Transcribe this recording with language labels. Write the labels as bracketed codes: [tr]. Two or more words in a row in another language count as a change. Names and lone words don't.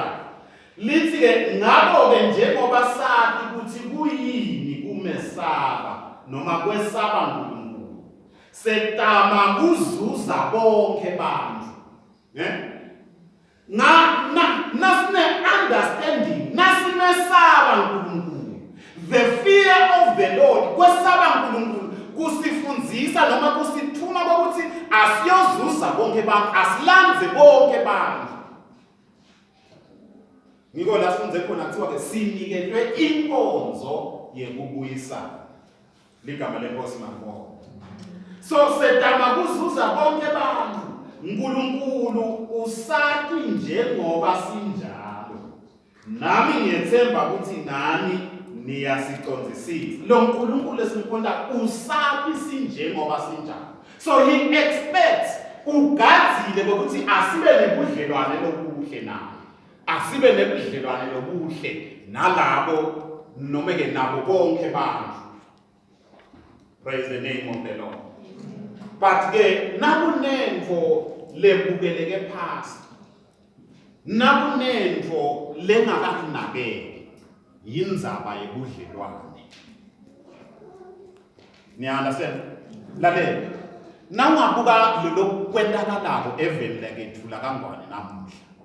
[ss] Lithi ke ngabo ke njengoba sathi ukuthi kuyini kumesaba noma kwesaba uNkulunkulu, setama kuzuza bonke bantu. Nasine understanding, nasimesaba uNkulunkulu. [en] The fear of the Lord [ss] kwesaba uNkulunkulu kusifundzisa noma kusithuma ukuthi asiyozuza bonke bantu, asilandze bonke bantu. Ngiko la sifunze khona kuthiwa ke sinikelwe inkonzo yekubuyisana. Ligama lenkosi mangibonga. So setama kuzuza bonke bantu. uNkulunkulu usathi njengoba sinjalo. Nami ngiyethemba ukuthi nani niyasiqondzisisa. Lo uNkulunkulu esimkhonda usathi sinjengoba sinjalo. [en] So he expects [ss] ugadzile ukuthi asibe nebudlelwane lobuhle naye. Asibe nebudlelwane lobuhle nalabo noma ke nabo bonke bantu. [en] Praise the name of the Lord. [ss] But ke nakunenvo lebukeleke phansi. nakunento lengakakunakeke yindzaba yebudlelwane. Niya-understand? Lalela. Nawungabuka lelo kwenzakalako eveni lakethu lakangwane namuhla.